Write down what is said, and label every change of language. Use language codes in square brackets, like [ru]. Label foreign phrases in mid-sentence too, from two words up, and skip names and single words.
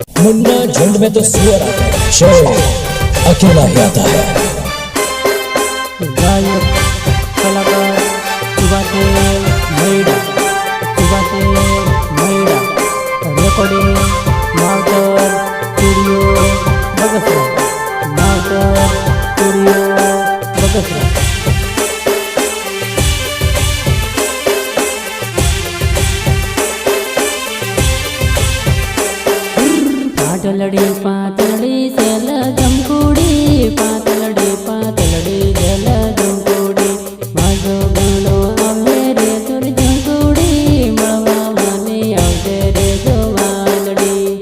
[hi] मुन्ना झुंड में तो सुअर आता है, शेर अकेला ही आता है। [gu] ગાયક કલાકાર સુભાષેલ મૈડા, રેકોર્ડિંગ માવતર સ્ટુડિયો બગસરા, માવતર સ્ટુડિયો બગસરા। પાતલડી પાતલડી સેલ જમકુડી, પાતલડી પાતલડી સેલ જમકુડી, માજો ગાનો આવે રે સુર જમકુડી, મળવા માને આવજે રે જો વાલડી।